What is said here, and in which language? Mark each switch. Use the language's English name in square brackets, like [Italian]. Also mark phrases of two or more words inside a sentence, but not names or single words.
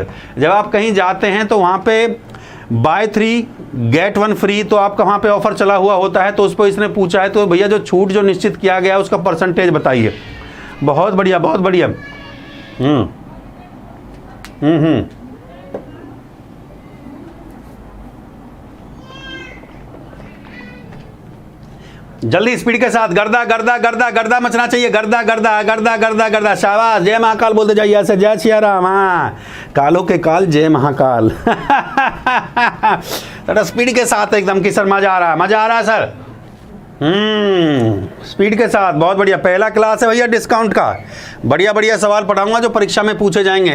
[Hindi] जब आप कहीं जाते हैं तो वहाँ पे [English] buy 3 get 1 free, [Hindi] तो आपका वहाँ पे ऑफर चला हुआ होता है, तो उस पर इसने पूछा है तो भैया जो छूट जो निश्चित किया गया है उसका परसेंटेज बताइए। बहुत बढ़िया बहुत बढ़िया। जल्दी स्पीड के साथ, गर्दा गर्दा गर्दा गर्दा मचना चाहिए, गर्दा गर्दा गर्दा गर्दा गर्दा। शाबाश, जय महाकाल बोलते जाइए ऐसे, जय सिया राम। हाँ, कालों के काल जय महाकाल। थोड़ा स्पीड के साथ एकदम कि सर मजा आ रहा है, मजा आ रहा है सर। स्पीड के साथ, बहुत बढ़िया। पहला क्लास है भैया डिस्काउंट का, बढ़िया बढ़िया सवाल पढ़ाऊंगा जो परीक्षा में पूछे जाएंगे।